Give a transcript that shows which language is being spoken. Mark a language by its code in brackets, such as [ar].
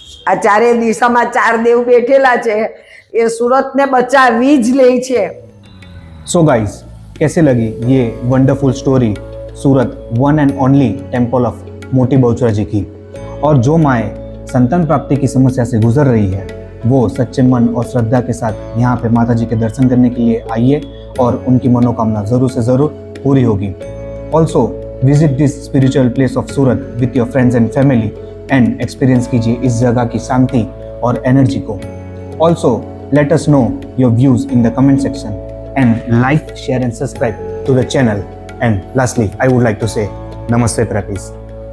[gu] આ ચારે દિશામાં 4 દેવ બેઠેલા છે, એ સુરતને બચાવી જ લે છે. [en] so guys, [hi] कैसे लगी ये [en] wonderful story Surat one and only temple of [hi] मोती बहुचरा जी की? और जो माएँ संतान प्राप्ति की समस्या से गुजर रही है वो सच्चे मन और श्रद्धा के साथ यहाँ पे माता जी के दर्शन करने के लिए आइए और उनकी मनोकामना ज़रूर से ज़रूर पूरी होगी. [en] also visit this spiritual place of Surat with your friends and family and experience [hi] कीजिए इस जगह की शांति और एनर्जी को. [en] Also let us know your views in the comment section and like, share and subscribe to the channel. And lastly, I would like to say Namaste Practice.